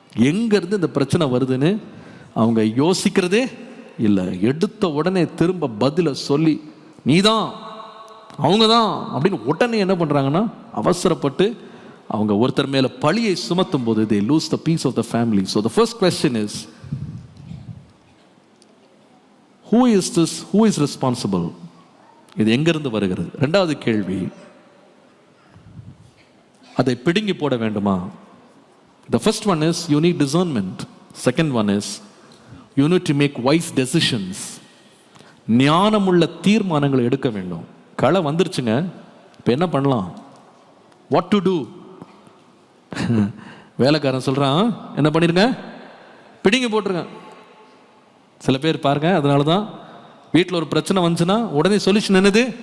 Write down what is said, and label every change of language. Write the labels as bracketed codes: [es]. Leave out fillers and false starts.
[ta] எங்கேருந்து இந்த பிரச்சனை வருதுன்னு அவங்க யோசிக்கிறதே இல்லை. எடுத்த உடனே திரும்ப பதிலை சொல்லி, நீதான், அவங்க தான் அப்படின்னு உடனே என்ன பண்ணுறாங்கன்னா, அவசரப்பட்டு அவங்க ஒருத்தர் மேலே பழியை சுமத்தும் போது [en] they lose the peace of the family. So the first question is, who is this? Who is responsible? [ta] இது எங்கிருந்து வருகிறது? 2வது கேள்வி, அதை பிடுங்கி போட வேண்டுமா? [en] The first one is you need discernment. Second one is you need to make wise decisions. [ta] ஞானமுள்ள தீர்மானங்களை எடுக்க வேண்டும். களை வந்துருச்சுங்க, இப்போ என்ன பண்ணலாம்? [en] What to do? [ta] வேலைக்காரன் சொல்றான், என்ன பண்ணிருங்க? பிடுங்கி போட்டுருங்க. சில பேர் பாருங்க, அதனால தான் வீட்டில் ஒரு பிரச்சனை வந்துச்சுன்னா உடனே சொல்யூஷன் என்னது?